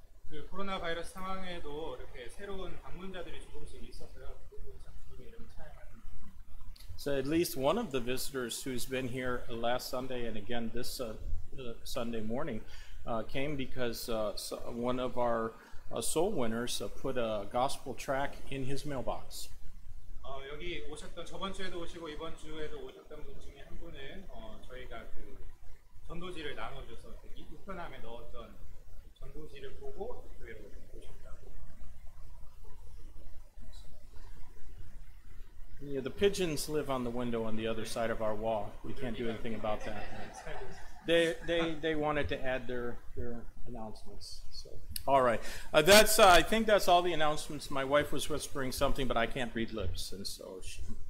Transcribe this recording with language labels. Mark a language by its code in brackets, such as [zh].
[ko] 그 코로나 바이러스 상황에도 이렇게 새로운 방문자들이 조금씩 있어서요. 참 주님의 이름을 찬양하는. [en] So at least one of the visitors who's been here last Sunday and again this Sunday morning came because one of our soul winners put a gospel tract in his mailbox. [ko] 여기 오셨던 저번 주에도 오시고 이번 주에도 오셨던 분 중에 한 분은 저희가 그 전도지를 나눠줘서 이 우편함에 넣었던 전도지를 보고 교회로 오셨다고. [en] Yeah, the pigeons live on the window on the other side of our wall. We can't do anything about that. They wanted to add their announcements. So, all right, I think that's all the announcements. My wife was whispering something, but I can't read lips, and so she.